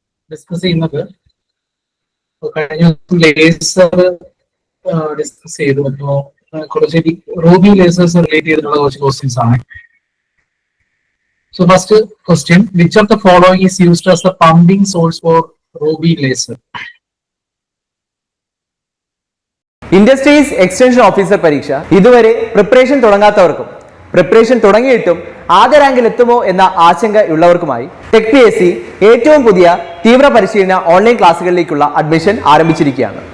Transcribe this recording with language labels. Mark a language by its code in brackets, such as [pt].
[ml] Discuss ചെയ്യുന്നത് കഴിഞ്ഞ laser discuss ചെയ്തു. അപ്പോ കുറച്ച് റൂബി ലേസേഴ്സ് റിലേറ്റ് ചെയ്തിട്ടുള്ള കുറച്ച് ക്വസ്റ്റ്യൻസ് ആണ്. [en] So first question, which of the following is used as the pumping source for Ruby laser? [ml] Industries extension officer പരീക്ഷ ഇതുവരെ പ്രിപ്പറേഷൻ തുടങ്ങാത്തവർക്കും പ്രിപ്പറേഷൻ തുടങ്ങിയിട്ടും ആദ്യ റാങ്കിൽ എത്തുമോ എന്ന ആശങ്കയുള്ളവർക്കുമായി ടെക് PSC ഏറ്റവും പുതിയ തീവ്ര പരിശീലന ഓൺലൈൻ ക്ലാസ്സുകളിലേക്കുള്ള അഡ്മിഷൻ ആരംഭിച്ചിരിക്കുകയാണ്.